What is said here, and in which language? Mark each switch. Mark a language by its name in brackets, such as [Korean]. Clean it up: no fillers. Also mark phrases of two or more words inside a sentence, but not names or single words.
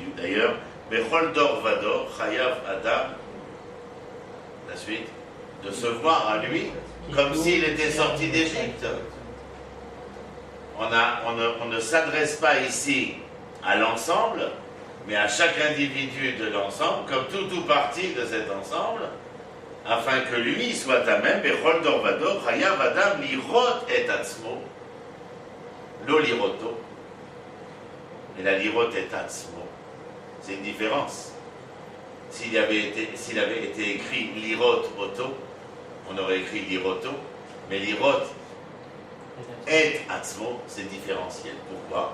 [French] D'ailleurs, [Hebrew] בכל דור ודור, חייב אדם, [French] la suite, de se voir à lui comme s'il était sorti d'Égypte. On ne s'adresse pas ici à l'ensemble, mais à chaque individu de l'ensemble, comme tout partie de cet ensemble, afin que lui soit à même, [Hebrew] בכל דור ודור, חייב אדם, לראות את עצמו, לא לראותו. [French] Et la [Hebrew] לראות את עצמו, [French] c'est une différence. S'il avait été écrit [Hebrew] לראות אותו, [French] on aurait écrit liroto, mais [Hebrew] לראות את עצמו, [French] c'est différentiel. Pourquoi?